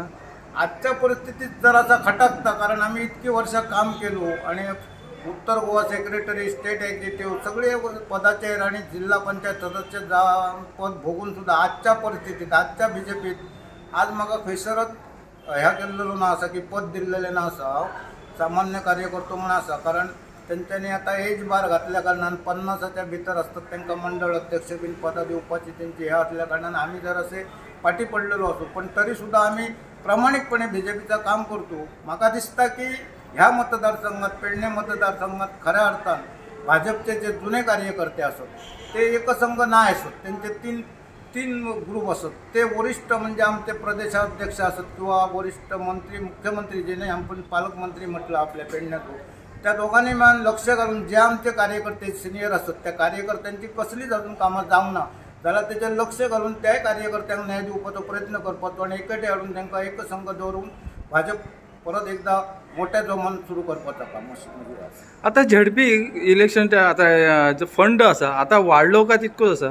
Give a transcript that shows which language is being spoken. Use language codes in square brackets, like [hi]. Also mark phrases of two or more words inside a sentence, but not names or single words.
[kok] आजच्या परिस्थितीत जरासा खटाकता, कारण आम्ही इतकी वर्ष काम केलो आणि उत्तर गोवा सेक्रेटरी, [en] state executive [kok] सगळे पदाचेर आणि जिल्हा पंचायत सदस्य पद भोगून सुद्धा आजच्या परिस्थितीत आजच्या BJPत आज म्हाका खंयसरच ह्या केल्लेलो ना आसा की पद दिल्लेलें ना आसा. सामान्य कार्यकर्तो म्हण आसा, कारण तेंच्यांनी आता [en] age bar [kok] घातल्या कारणान 50च्या भितर असतात तांकां मंडळ अध्यक्ष बीन पदां दिवपाची तेंची हे असल्या कारणान आम्ही जर असे फाटी पडलेलो असो. [mr] पण तरी सुद्धा आम्ही प्रामाणिकपणे BJPचं काम करतो. [kok] म्हाका दिसता की ह्या मतदारसंघात, पेडणे मतदारसंघात खऱ्या अर्थान भाजपचे जे जुने कार्यकर्ते असत ते एकसंघ नाही असत, त्यांचे तीन ग्रुप असत. ते वरिष्ठ म्हणजे आमचे प्रदेशाध्यक्ष असत किंवा वरिष्ठ मंत्री, मुख्यमंत्री जेणे आपण पालकमंत्री म्हटलं आपल्या पेडण्याचो, त्या दोघांनी मिळून लक्ष घालून जे आमचे कार्यकर्ते सिनियर असत त्या कार्यकर्त्यांची कसलीच अजून कामां जावंक ना जाल्यार तेचेर लक्ष घालून त्या कार्यकर्त्यांक न्याय दिवपाचो प्रयत्न करपाचो आणि एकटे हाडून तांकां एकसंघ दवरून भाजप परत एकदा मोठ्या जोमान सुरू करपाचो काम अशें. आता [en] ZP election [kok] आता जो फंड आसा आता वाडलो का तितकोच आसा?